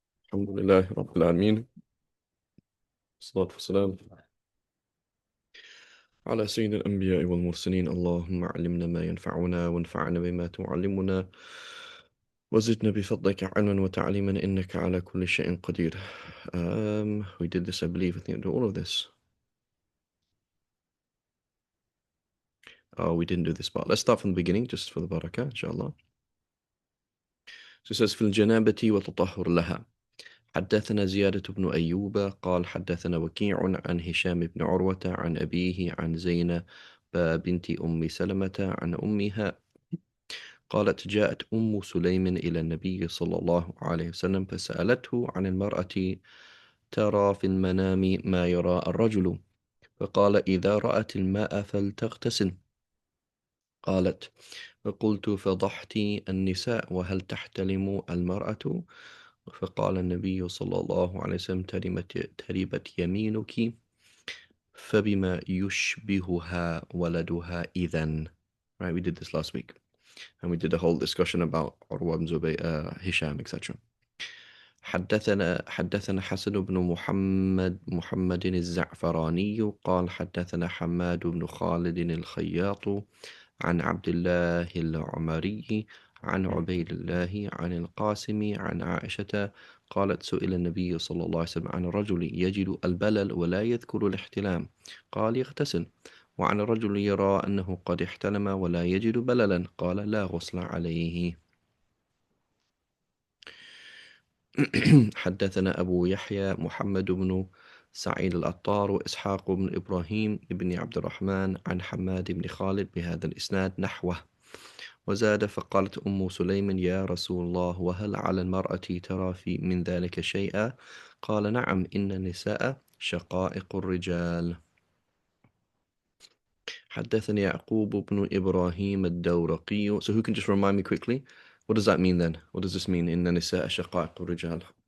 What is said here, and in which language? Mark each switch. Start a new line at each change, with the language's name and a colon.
Arabic: الحمد لله رب العالمين، والصلاة والسلام على سيد الأنبياء والمرسلين. اللهم علمنا ما ينفعنا وانفعنا بما تعلمنا وزدنا بفضلك علما وتعليما إنك على كل شيء قدير.
English: We did this, I believe. I think I did all of this. Oh, we didn't do this part. Let's start from the beginning, just for the barakah, inshallah. So it says,
Arabic: في الجنابة وتطهر لها. حدثنا زيادة بن أيوب قال حدثنا وكيع عن هشام بن عروة عن أبيه عن زينب بنت أم سلمة عن أمها قالت جاءت أم سليم إلى النبي صلى الله عليه وسلم فسألته عن المرأة ترى في المنام ما يرى الرجل، فقال إذا رأت الماء فلتغتسل. قالت فقلت فضحت النساء وهل تحتلم المرأة؟ فقال النبي صلى الله عليه وسلم تربت يمينك فبما يشبهها ولدها إذن.
English: Right, we did this last week. And we did a whole discussion about Urwa ibn Zubayr, Hisham, etc.
Arabic: حدثنا حسن بن محمد الزعفراني قال حدثنا حماد بن خالد الخياط عن عبد الله العمري عن عبيد الله عن القاسم عن عائشة قالت سئل النبي صلى الله عليه وسلم عن الرجل يجد البلل ولا يذكر الاحتلام قال يغتسل، وعن الرجل يرى أنه قد احتلم ولا يجد بللا قال لا غسل عليه. حدثنا أبو يحيى محمد بن سعيد العطار وإسحاق بن إبراهيم بن عبد الرحمن عن حماد بن خالد بهذا الإسناد نحوه، وزاد فقالت أم سليم يا رسول الله وهل على المرأة ترى في من ذلك شيئا؟ قال نعم إن النساء شقائق الرجال. حدثني يعقوب بن إبراهيم الدورقي.
English: So who can just remind me quickly? What does that mean then? What does this mean?
Arabic: إن النساء شقائق الرجال.